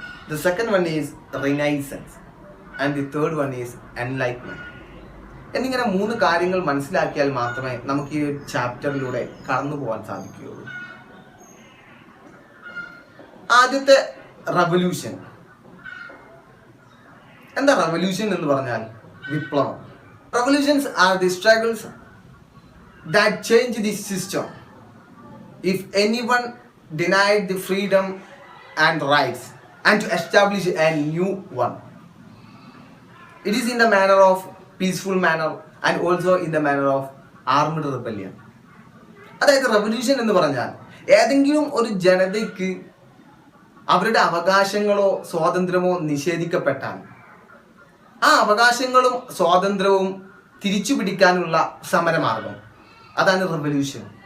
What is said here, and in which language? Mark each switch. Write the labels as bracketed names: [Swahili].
[English] The second one is Renaissance and the third one is Enlightenment. [Malayalam] എന്നിങ്ങനെ 3 കാര്യങ്ങൾ മനസ്സിലാക്കിയാൽ മാത്രമേ നമുക്ക് ഈ ചാപ്റ്ററിലൂടെ കടന്നു പോകാൻ സാധിക്കുകയുള്ളൂ. ആദ്യത്തെ റവല്യൂഷൻ. എന്താ റവല്യൂഷൻ എന്ന് പറഞ്ഞാൽ? വിപ്ലവം. [English] Revolutions are the struggles that change the system. If anyone denied the freedom and rights and to establish a new one, it is in the manner of peaceful manner and also in the manner of armed rebellion. [Malayalam] അതായത് revolution എന്ന് പറഞ്ഞാൽ ഏതെങ്കിലും ഒരു ജനതയ്ക്ക് അവരുടെ അവകാശങ്ങളോ സ്വാതന്ത്ര്യമോ നിഷേധിക്കപ്പെട്ടാൽ ആ അവകാശങ്ങളും സ്വാതന്ത്ര്യവും തിരിച്ചു പിടിക്കാനുള്ള സമരമാർഗം, അതാണ് റവല്യൂഷൻ.